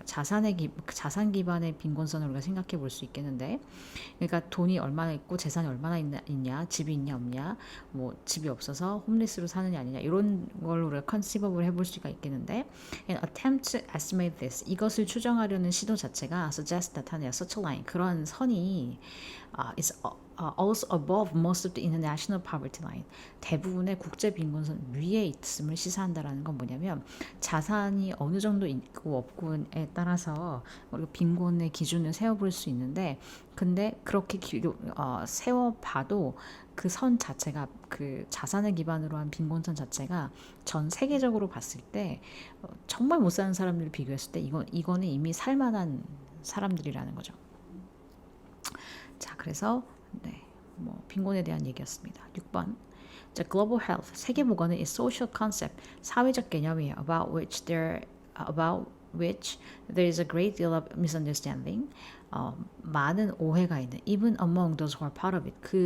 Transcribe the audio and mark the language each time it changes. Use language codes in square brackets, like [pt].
[ko] 자산 기반의 빈곤선을 우리가 생각해 볼 수 있겠는데, 그러니까 돈이 얼마나 있고 재산이 얼마나 있냐, 집이 있냐 없냐, 뭐 집이 없어서 홈리스로 사느냐 아니냐 이런 걸 우리가 conceivable 해볼 수가 있겠는데, [en] an attempt to estimate this [ko] 이것을 추정하려는 시도 자체가 suggest 나타내요. [en] such a line [ko] 그런 선이 [en] is also above most of the international poverty line. [ko] 대부분의 국제 빈곤선 위에 있음을 시사한다라는 건 뭐냐면 자산이 어느 정도 있고 없고에 따라서 우리가 빈곤의 기준을 세워볼 수 있는데 근데 그렇게 세워봐도 그 선 자체가 그 자산을 기반으로 한 빈곤선 자체가 전 세계적으로 봤을 때 정말 못 사는 사람들을 비교했을 때 이거는 이미 살만한 사람들이라는 거죠. 자, 그래서 네, 뭐 빈곤에 대한 얘기였습니다. 6번. [en] 자, global health [ko] 세계 보건은 [en] is social concept [ko] 사회적 개념이에요. [en] about which there is a great deal of misunderstanding. [ko] 많은 오해가 있는 [en] even among those who are part of it.